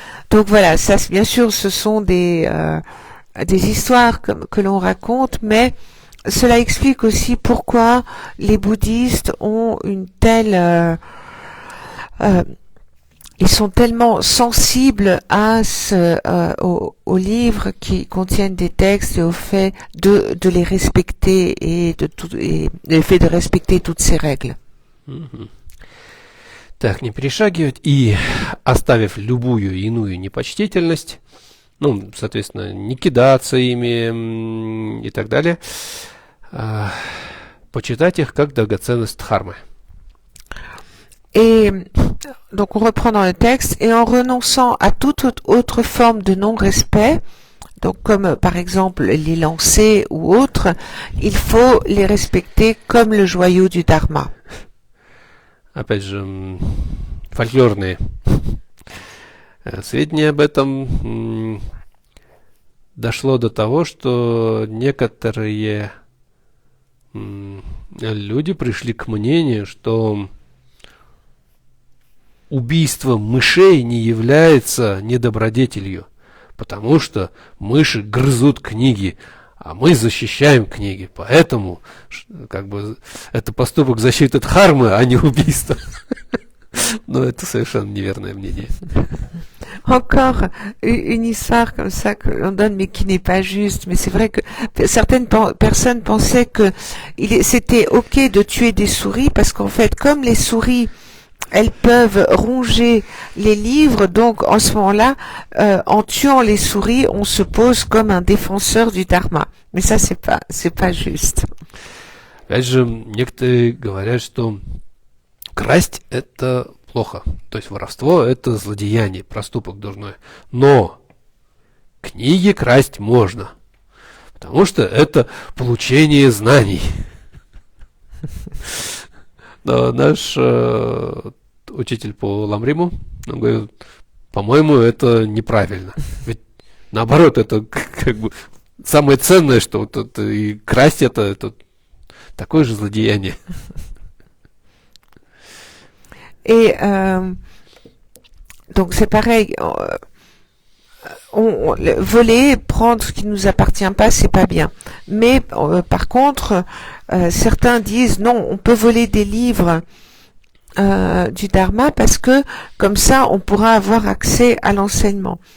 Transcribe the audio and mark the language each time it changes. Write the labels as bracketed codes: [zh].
[fr] Donc voilà, ça bien sûr ce sont des histoires que l'on raconte, mais cela explique aussi pourquoi les bouddhistes ont une telle ils sont tellement sensibles à aux livres qui contiennent des textes, et au fait de les respecter, et le fait de respecter toutes ces règles. [ru] Так, не перешагивать, и оставив любую иную непочтительность, ну, соответственно, не кидаться ими и так далее, почитать их как драгоценность дхармы. [fr] Et donc on reprend dans le texte, et en renonçant à toute autre forme de non-respect, donc comme par exemple les lancers ou autres, il faut les respecter comme le joyau du dharma. [ru] Опять же, фольклорные сведения об этом дошло до того, что некоторые люди пришли к мнению, что убийство мышей не является недобродетелью, потому что мыши грызут книги, а мы защищаем книги, поэтому как бы это поступок защиты от дхармы, а не убийство. Но это совершенно неверное мнение. [fr] Encore une histoire comme ça que l'on donne, mais qui n'est pas juste. Mais c'est vrai que certaines personnes pensaient que c'était ok de tuer des souris parce qu'en fait, comme les souris, elles peuvent ronger les livres, donc en ce moment-là, en tuant les souris, on se pose comme un défenseur du dharma. Mais ça, c'est pas juste. [ru] Опять же, некоторые говорят, что красть это плохо. То есть воровство это злодеяние, проступок дурной. Но книги красть можно, потому что это получение знаний. Но наш учитель по ламриму говорит, по-моему, это неправильно. Ведь наоборот, это как бы самое ценное, что вот это, и красть это такое же злодеяние. [fr] Et donc c'est pareil, voler, prendre ce qui ne nous appartient pas, c'est pas bien. Mais par contre, certains disent non, on peut voler des livres du dharma parce que comme ça, on pourra avoir accès à l'enseignement.